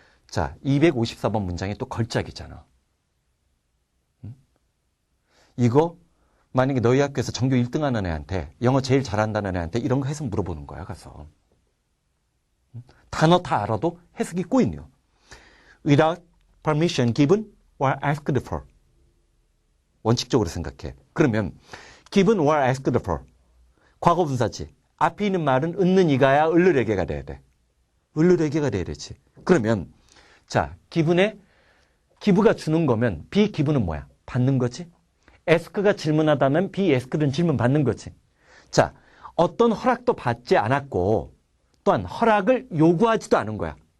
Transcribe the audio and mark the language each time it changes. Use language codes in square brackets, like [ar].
[ko] 자, 254번 문장이 또 걸작이잖아. 이거 만약에 너희 학교에서 전교 1등 하는 애한테, 영어 제일 잘한다는 애한테 이런 거 해석 물어보는 거야, 가서. 단어 다 알아도 해석이 꼬이네요. [en] Without permission given or asked for. [ko] 원칙적으로 생각해. 그러면 [en] given or asked for. [ko] 과거분사지. 앞에 있는 말은 있는 이가야 을르레게가 돼야 돼. 을르레게가 돼야 되지. 그러면 자, 기브가 주는 거면 be given은 뭐야? 받는 거지. ask가 질문하다면 be asked는 질문 받는 거지. 자, 어떤 허락도 받지 않았고 또한 허락을 요구하지도 않은 거야.